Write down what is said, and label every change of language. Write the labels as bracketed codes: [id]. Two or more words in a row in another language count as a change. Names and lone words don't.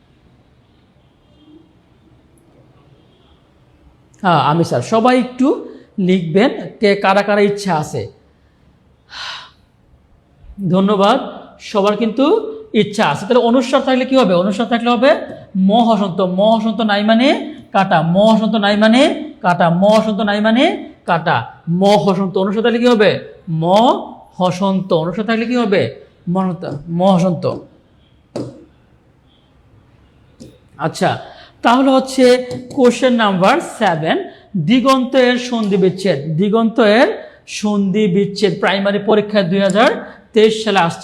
[bn] হ্যাঁ, আমি স্যার, সবাই একটু লিখবেন কে কারা কারা ইচ্ছা আছে। ধন্যবাদ, সবার কিন্তু ইচ্ছা আছে। তাহলে অনুসার থাকলে কি হবে? অনুসার থাকলে হবে ম হসন্ত, ম হসন্ত নাই মানে কাটা, ম হসন্ত নাই মানে কাটা, ম হসন্ত নাই মানে কাটা, ম হসন্ত। অনুসার থাকলে কি হবে? ম হসন্ত। অনুসার থাকলে কি হবে? ম হসন্ত। আচ্ছা, তাহলে হচ্ছে [en] question number [bn] 7, দিগন্ত এর সন্ধি বিচ্ছেদ। দিগন্ত এর সন্ধি বিচ্ছেদ প্রাইমারি পরীক্ষায় 2023 সালে আসছে।